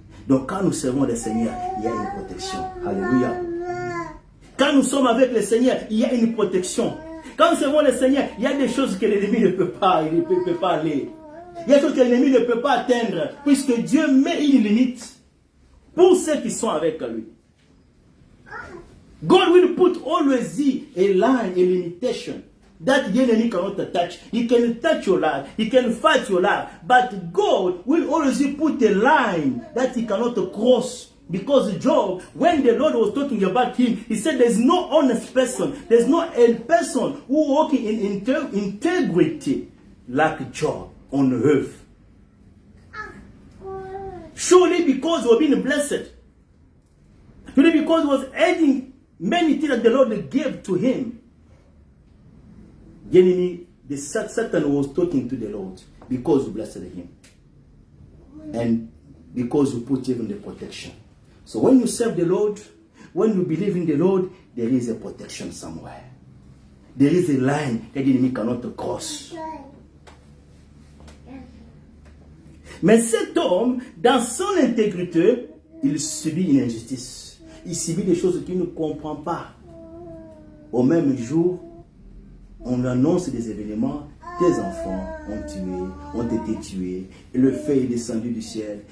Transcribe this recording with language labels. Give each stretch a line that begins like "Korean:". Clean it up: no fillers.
French: Donc, quand nous servons le Seigneur, il y a une protection. Alléluia. Quand nous sommes avec le Seigneur, il y a une protection. Quand nous servons le Seigneur, il y a des choses que l'ennemi ne peut pas, il ne peut pas aller. Il y a des choses que l'ennemi ne peut pas atteindre, puisque Dieu met une limite pour ceux qui sont avec lui.
English: God will put always a line, a limitation that the enemy cannot touch. He can touch your life, he can fight your life, but God will always put a line that he cannot cross. Because Job, when the Lord was talking about him, he said there's no honest person, there's no a person who walking in integrity like Job on earth. Surely because he was being blessed. Surely because he was adding many things that the Lord gave to him. The enemy, the Satan was talking to the Lord because he blessed him. And because he put him in the protection. So when you serve the Lord, when you believe in the Lord, there is a protection somewhere. There is a line that the enemy cannot cross.
French: Mais cet homme, dans son intégrité, il subit une injustice. Il subit des choses qu'il ne comprend pas. Au même jour, on annonce des événements. Tes enfants ont été tués. Le feu est descendu du ciel.